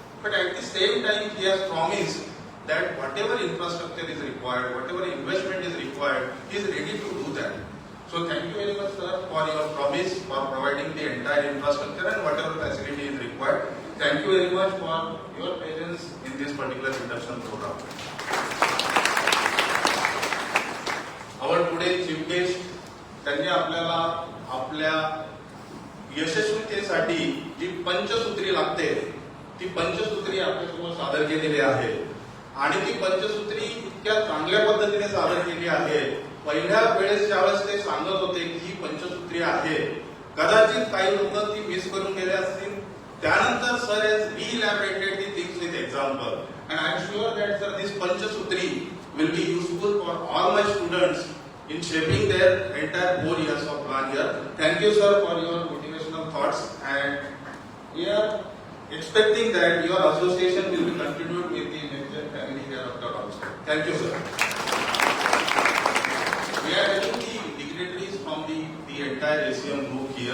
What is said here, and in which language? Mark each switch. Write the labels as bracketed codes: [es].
[en] But at the same time, he has promised that whatever infrastructure is required, whatever investment is required, he is ready to do that. So thank you very much, sir, for your promise for providing the entire infrastructure and whatever facility is required. Thank you very much for your presence in this particular induction program. Our today's chief guest, [mr] त्यांनी आपल्याला आपल्या यशस्वीतेसाठी जी पंचसूत्री लागते ती पंचसूत्री आपल्यासमोर सादर केलेली आहे. आणि ती पंचसूत्री इतक्या चांगल्या पद्धतीने सादर केली आहे. पहिल्या वेळेस ज्यावेळेस ते सांगत होते की ही पंचसूत्री आहे, कदाचित काही लोक ती मिस करून गेले असतील. [en] त्यानंतर sir has reelaborated the things with example, and I am sure that sir this पंचसूत्री will be useful for all my students in shaping their entire 4 years of plan here. Thank you, sir, for your motivational thoughts, and we are expecting that your association will be continued with the next family hereafter also. Thank you, sir. We are having the dignitaries from the entire ACM group here.